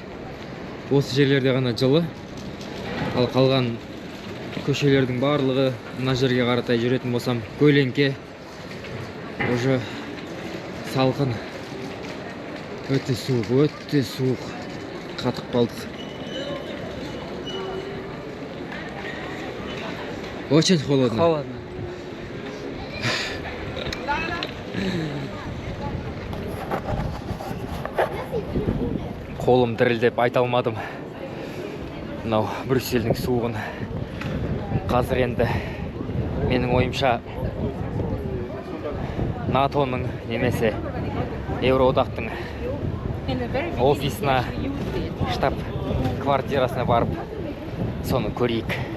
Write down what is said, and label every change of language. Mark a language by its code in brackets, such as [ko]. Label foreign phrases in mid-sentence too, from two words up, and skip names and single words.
[kk] Осы жерлерде ғана жылы. Ал қалған көшелердің барлығы мына жерге қаратай жүретін болсам, көлеңке, уже салқын. Өте суық, қатып қалдық. [ru] Очень холодно. Холодно. [kk] Қолым дірілдеп айта алмадым. Мынау Брюссельдің суығын. Қазір енді менің ойымша НАТОның немесе Еуроодақтың офисына, штаб квартирасына барып, соны көрейік.